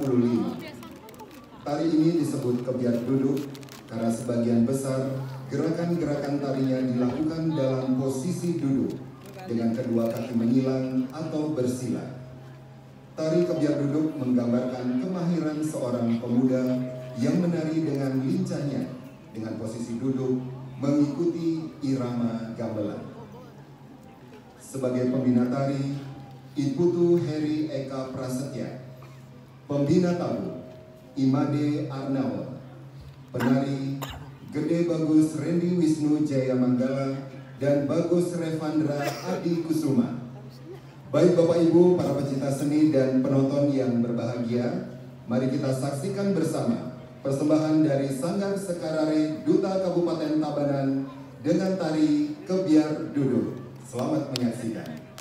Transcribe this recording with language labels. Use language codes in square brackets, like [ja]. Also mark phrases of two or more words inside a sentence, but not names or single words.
[id] Tari ini disebut Kebiar Duduk karena sebagian besar gerakan-gerakan tarinya dilakukan dalam posisi duduk dengan kedua kaki menyilang atau bersila. Tari Kebiar Duduk menggambarkan kemahiran seorang pemuda yang menari dengan lincahnya dengan posisi duduk mengikuti irama gamelan. Sebagai pembina tari, Iputu Heri Eka Prasetya. Pembina tabu, Imade Arnawa. Penari, Gede Bagus Randy Wisnu Jaya Manggala dan Bagus Revandra Adi Kusuma. Baik Bapak Ibu, para pecinta seni dan penonton yang berbahagia, mari kita saksikan bersama persembahan dari Sanggar Sekarare Duta Kabupaten Tabanan dengan tari Kebiar Duduk. Selamat menyaksikan.